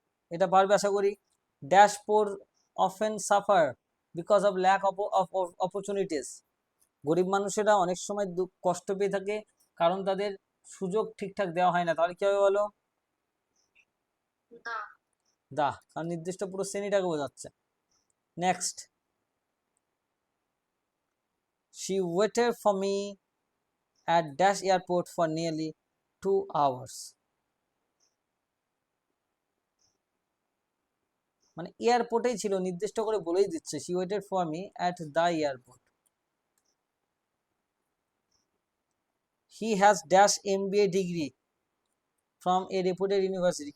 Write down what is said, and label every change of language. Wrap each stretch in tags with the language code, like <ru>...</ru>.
<bn>এটা পারবে আশা করি।</bn> <en>Dash poor often suffer because of lack of opportunities.</en> <bn>গরিব মানুষেরা অনেক সময় কষ্ট পেয়ে থাকে কারণ তাদের সুযোগ ঠিকঠাক দেওয়া হয় না। তাহলে কি হবে বলো? দা দা, কারণ নির্দিষ্ট পুরো শ্রেণীটাকে বোঝাচ্ছে।</bn> <en>Next, she waited for me at dash airport for nearly 2 hours.</en> <bn>মানে এয়ারপোর্টেই ছিল, নির্দিষ্ট করে বলেই দিচ্ছে</bn> <en>she waited for me at the airport. he has dash MBA degree from a reputed university.</en>